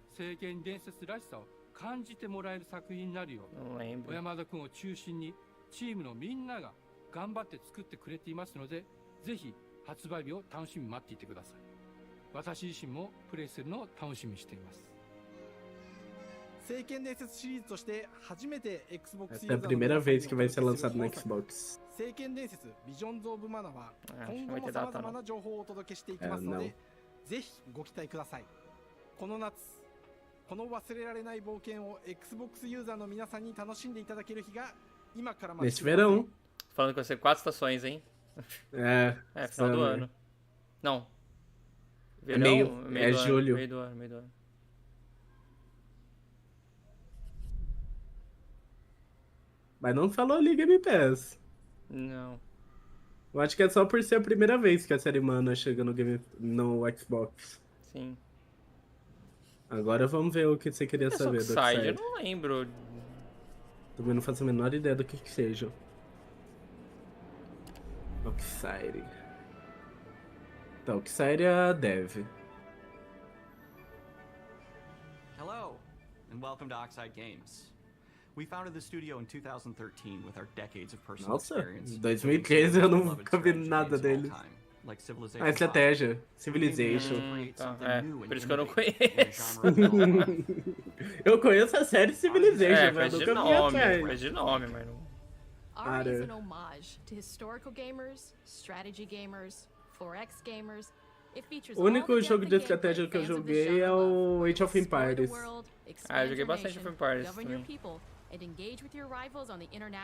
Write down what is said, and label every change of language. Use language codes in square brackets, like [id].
[ja] 聖剣伝説らしさを感じてもらえる作品になるよう、小山田君を中心にチームのみんなが頑張って作ってくれていますので、ぜひ発売日を楽しみに待っていてください。私自身もプレイするのを楽しみにしています。聖剣伝説シリーズとして初めて Xbox [pt] Essa é a primeira vez que vai ser lançado no Xbox. [ja] 聖剣伝説ビジョンズ・オブ・マナは今後も様々な情報をお届けしていきますので、ぜひご期待ください。この夏、この忘れられない冒険を Xbox ユーザーの皆さんに楽しんでいただける日が今からまで。 [pt] Neste verão. Falando que vai ser 4 estações, hein? É, final do ano. Não. É Verão, é julho. Meio do ano. Mas não falou ali Game Pass. Não. Eu acho que é só por ser a primeira vez que a série Mana chega no Xbox. Sim. Agora vamos ver o que você queria saber do Oxide, eu não lembro. Também não faço a menor ideia do que seja. Oxide. Tá, Oxide é a Dev. [en] Hello, and welcome to Oxide Games. We founded the studio in 2013 with our decades of personal [pt] Nossa, [en] experience. [pt] em 2013 eu nunca vi nada deles. Ah, estratégia. Civilization. Por isso que eu não conheço. Eu conheço a série Civilization, mas conheço nunca vi atrás. Conheço de nome, mas não... [en] Ara is an homage to historical gamers, strategy gamers, 4X gamers. It features [pt] O único jogo de estratégia que eu joguei é o Age of Empires. Eu joguei bastante Age of Empires também.